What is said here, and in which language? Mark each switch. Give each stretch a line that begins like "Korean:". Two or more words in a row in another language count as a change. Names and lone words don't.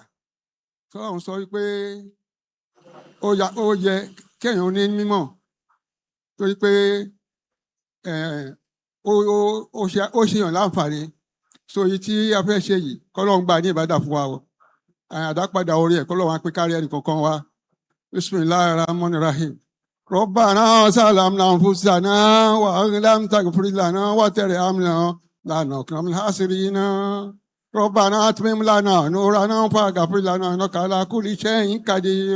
Yoruba: Ọlọ́run sọ wípé ó yẹ kéèyàn ní mímọ̀ torí pé ó ṣèyàn láǹfààní. So èyí tí a fẹ́ ṣe yìí kọ́lọ́run gbà ní ìbádà fún wa o. Àdápadà orí ẹ̀ kọ́lọ́run á pé kárí ẹnì kankan wa.
Arabic: بسم الله الرحمن الرحيم. ربنا ظلمنا أنفسنا ولم تغفر لنا وترحمنا لنكونن من الخاسرين. ربنا أتمم لنا نورنا فاغفر لنا إنك على كل شيء قدير.